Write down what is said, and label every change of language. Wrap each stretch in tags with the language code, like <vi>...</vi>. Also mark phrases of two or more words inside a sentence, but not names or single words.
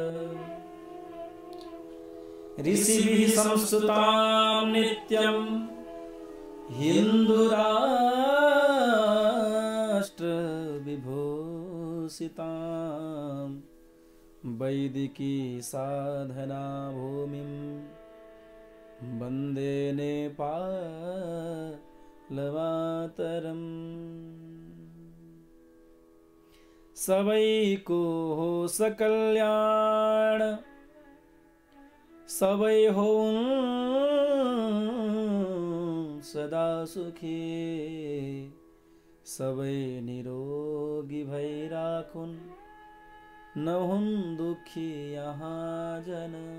<sa>ऋषिभिः संस्तुतां नित्यं हिन्दुराष्ट्रविभूषितां वैदिकी साधना भूमिं वन्दे नेपालमातरम्।</sa> <ne>सबैको होस् कल्याण सबै होउन् सदा सुखी सबै निरोगी भइराखुन् नहुन् दुखी यहाँ जन।</ne>